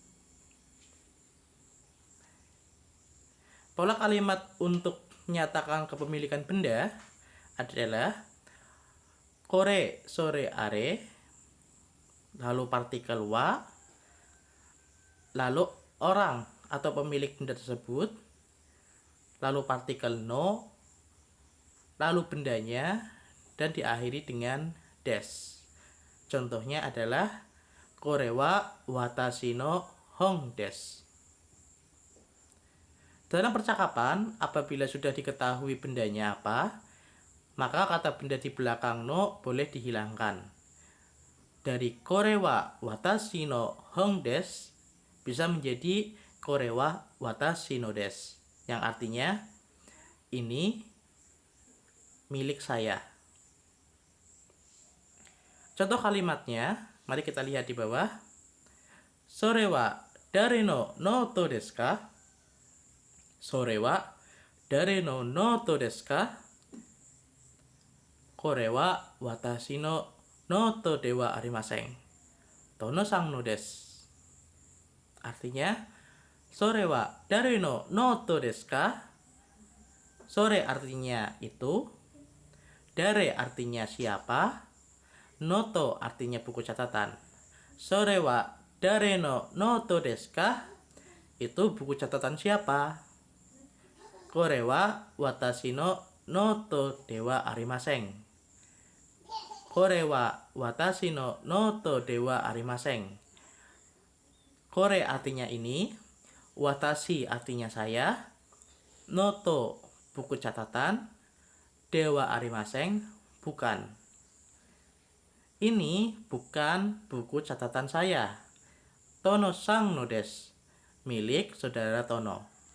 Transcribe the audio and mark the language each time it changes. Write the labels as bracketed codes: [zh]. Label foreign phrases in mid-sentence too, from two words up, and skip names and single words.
[id] Pola kalimat untuk menyatakan kepemilikan benda adalah kore, sore, are, lalu partikel wa, lalu orang atau pemilik benda tersebut, lalu partikel no, lalu bendanya, dan diakhiri dengan des. Contohnya adalah [ja] これは私の本です. [id] Dalam percakapan, apabila sudah diketahui bendanya apa, maka kata benda di belakang no boleh dihilangkan. [ja] Dari これは私の本です [id] bisa menjadi [ja] これは私のです, [id] yang artinya ini milik saya. Contoh kalimatnya, mari kita lihat di bawah. [ja] それは誰のノートですか? それは誰のノートですか? これは私のノートではありません. トノさんのです. Artinya, それは誰のノートですか? [id] Sore artinya itu, dare artinya siapa, noto artinya buku catatan. [ja] それは誰のノートですか? [id] Itu buku catatan siapa? [ja] これは私のノートではありません. これは私のノートではありません. [id] Kore artinya ini, watashi artinya saya, noto buku catatan, [ja] ではありません, [id] bukan. Ini bukan buku catatan saya. [ja] トノさんのです, [id] milik saudara Tono.